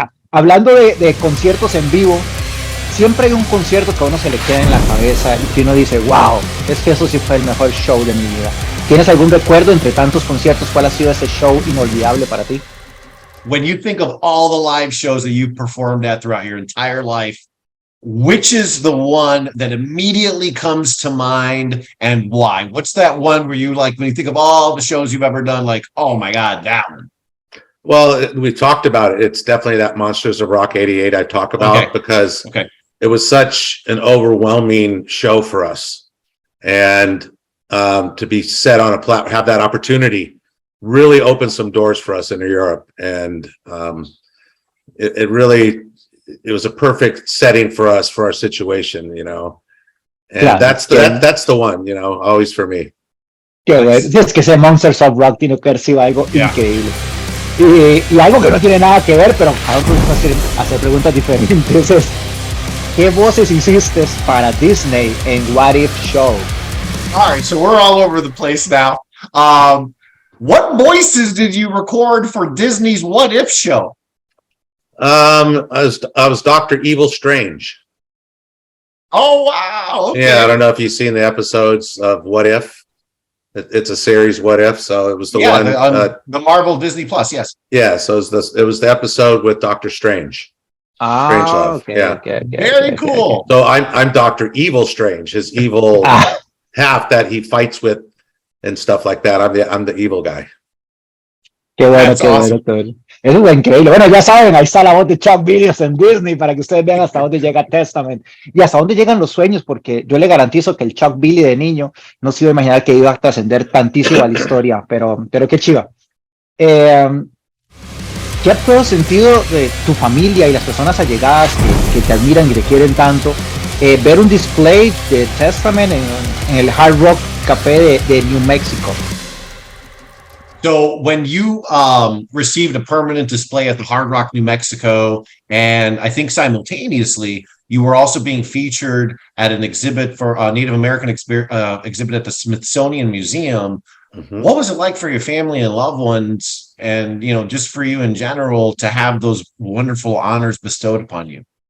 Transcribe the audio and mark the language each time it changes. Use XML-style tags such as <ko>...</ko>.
<es>Hablando de conciertos en vivo, siempre hay un concierto que a uno se le queda en la cabeza y que uno dice, wow, es que eso sí fue el mejor show de mi vida. ¿Tienes algún recuerdo entre tantos conciertos? ¿Cuál ha sido ese show inolvidable para ti?</es> <en>When you think of all the live shows that you've performed at throughout your entire life, which is the one that immediately comes to mind and why? What's that one where you, like, when you think of all the shows you've ever done, like, oh my God, that one? Well, we talked about it. It's definitely that Monsters of Rock 88 I talk about because it was such an overwhelming show for us. And to be set on a platform, have that opportunity really opened some doors for us in Europe. And it was a perfect setting for us, for our situation, you know. And that's the one, you know, always for me.</en> <es>Qué bueno. Es que ese Monsters of Rock tiene que haber sido algo increíble. Y algo que no tiene nada que ver, pero a otros hacer preguntas diferentes es, ¿qué voces hiciste para Disney en What If Show?</es> <en>All right, so we're all over the place now. What voices did you record for Disney's What If Show? I was Dr. Evil Strange. Oh, wow. Okay. Yeah, I don't know if you've seen the episodes of What If. It's a series, What If? So it was the one, the Marvel Disney Plus. Yes. Yeah. So it was the episode with Doctor Strange. Okay. Very cool. So I'm Dr. Evil Strange, his evil half that he fights with and stuff like that. I'm the evil guy.</en> <es>Qué bueno, awesome. Eso es increíble. Bueno, ya saben, ahí está la voz de Chuck Williams en Disney para que ustedes vean hasta dónde llega Testament y hasta dónde llegan los sueños, porque yo le garantizo que el Chuck Billy de niño no se iba a imaginar que iba a trascender tantísimo a la historia, pero qué chiva. ¿Qué ha todo sentido de tu familia y las personas allegadas que te admiran y te quieren tanto ver un display de Testament en el Hard Rock Café de New Mexico?</es> <en>So when you received a permanent display at the Hard Rock, New Mexico, and I think simultaneously, you were also being featured at an exhibit for Native American exhibit at the Smithsonian Museum. Mm-hmm. What was it like for your family and loved ones, and, you know, just for you in general, to have those wonderful honors bestowed upon you?</en>